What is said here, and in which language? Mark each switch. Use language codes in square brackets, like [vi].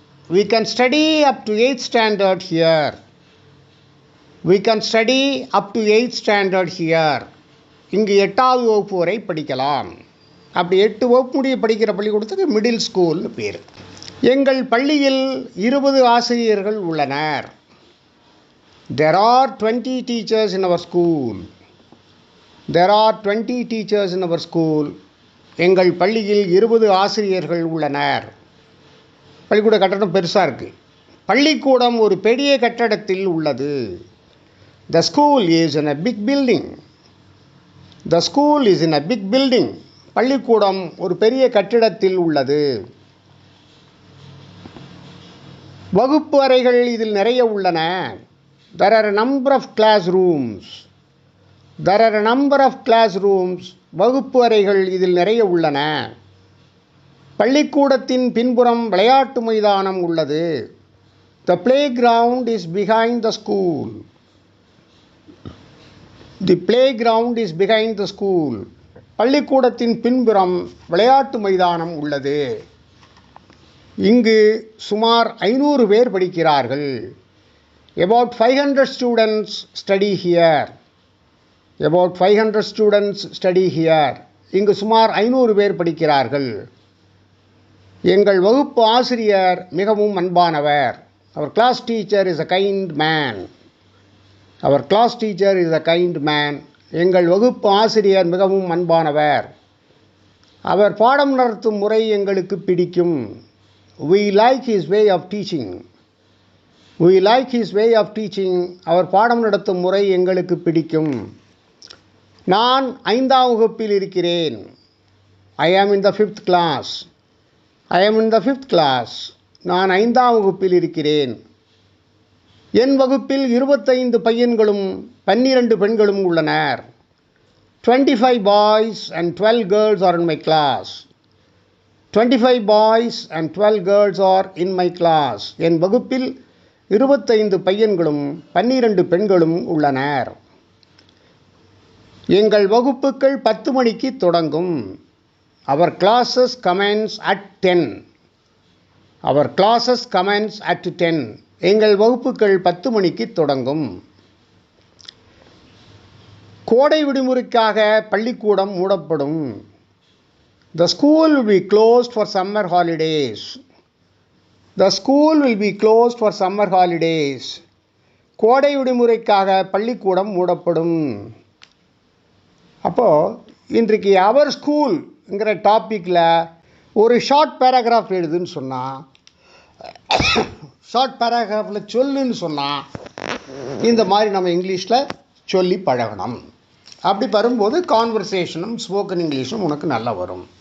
[en] We can study up to 8th standard here. We can study up to 8th standard here. [ta] இங்கு 8வது வகுப்பு வரை படிக்கலாம். அப்படி 8 வகுப்பு முடிய படிக்கிற பள்ளிக்கூடத்துக்கு மிடில் ஸ்கூல்னு பேர். எங்கள் பள்ளியில் 20 ஆசிரியர்கள் உள்ளனர். [en] There are 20 teachers in our school. There are 20 teachers in our school. [ta] எங்கள் பள்ளியில் 20 ஆசிரியர்கள் உள்ளனர். பள்ளிக்கூட கட்டடம் பெருசாக இருக்குது. பள்ளிக்கூடம் ஒரு பெரிய கட்டடத்தில் உள்ளது. [en] The school is in a big building. The school is in a big building. [ta] பள்ளிக்கூடம் ஒரு பெரிய கட்டிடத்தில் உள்ளது. வகுப்பு அறைகள் இதில் நிறைய உள்ளன. [en] There are a number of classrooms. There are a number of classrooms. [ta] வகுப்பு அறைகள் இதில் நிறைய உள்ளன. பள்ளிக்கூடத்தின் பின்புறம் விளையாட்டு மைதானம் உள்ளது. [en] The playground is behind the school. The playground is behind the school. [ta] பள்ளிக்கூடத்தின் பின்புறம் விளையாட்டு மைதானம் உள்ளது. இங்கு சுமார் 500 பேர் படிக்கிறார்கள். [en] About 500 students study here. About 500 students study here. [ta] இங்கு சுமார் 500 பேர் படிக்கிறார்கள். எங்கள் வகுப்பு ஆசிரியர் மிகவும் அன்பானவர். [en] Our class teacher is a kind man. Our class teacher is a kind man. [ta] எங்கள் வகுப்பு ஆசிரியர் மிகவும் அன்பானவர். அவர் பாடம் நடத்தும் முறை எங்களுக்கு பிடிக்கும். [en] We like his way of teaching. We like his way of teaching. [ta] அவர் பாடம் நடத்தும் முறை எங்களுக்கு பிடிக்கும். நான் 5ஆம் வகுப்பில் இருக்கிறேன். [en] I am in the 5th class. I am in the 5th class. [ta] நான் 5ஆம் வகுப்பில் இருக்கிறேன். என் வகுப்பில் 25 பையன்களும் 12 பெண்களும் உள்ளனர். [en] 25 boys and 12 girls are in my class. 25 boys and 12 girls are in my class. [ta] என் வகுப்பில் 25 பையன்களும் 12 பெண்களும் உள்ளனர். எங்கள் வகுப்புகள் 10 மணிக்கு தொடங்கும். [en] Our classes commence at 10. Our classes commence at 10. [ta] எங்கள் வகுப்புகள் 10 மணிக்கு தொடங்கும். கோடை விடுமுறைக்காக பள்ளிக்கூடம் மூடப்படும். [en] The school will be closed for summer holidays. The school will be closed for summer holidays. [ta] கோடை விடுமுறைக்காக பள்ளிக்கூடம் மூடப்படும். அப்போது இன்றைக்கு அவர் ஸ்கூல்ங்கிற டாப்பிக்கில் ஒரு ஷார்ட் பேராகிராஃப் எழுதுன்னு சொன்னால், ஷார்ட் பேராகிராஃபில் சொல்லுன்னு சொன்னால், இந்த மாதிரி நம்ம இங்கிலீஷில் சொல்லி பழகணும். அப்படி வரும்போது கான்வர்சேஷனும் ஸ்போக்கன் இங்கிலீஷும் உனக்கு நல்லா வரும்.